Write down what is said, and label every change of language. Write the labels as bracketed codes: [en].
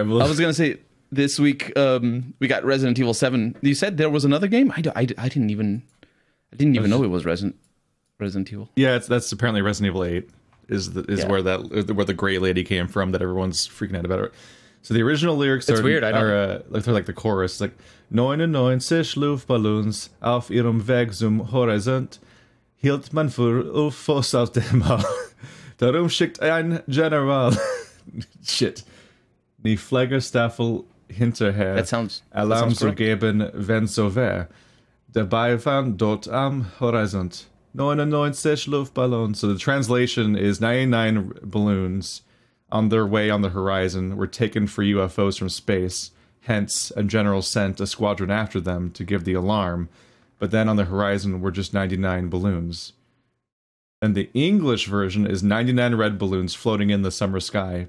[en] I was gonna say this week we got Resident Evil 7. You said there was another game. I didn't even know it was Resident Evil. Yeah, that's apparently Resident Evil 8 where the gray lady came from that everyone's freaking out about it. So the original lyrics are weird. They're like the chorus, like [de] 99 Luftballons auf ihrem Weg zum Horizont hielt man für UFOs aus dem All. Darum schickt ein General Shit. Die Fliegerstaffel hinterher. [en] That sounds [de] Alarm zu geben, wenn so wär. Dabei waren dort am Horizont 99 Luftballons. [en] So the translation is 99 balloons on their way on the horizon were taken for UFOs from space. Hence, a general sent a squadron after them to give the alarm. But then on the horizon were just 99 balloons. And the English version is 99 red balloons floating in the summer sky.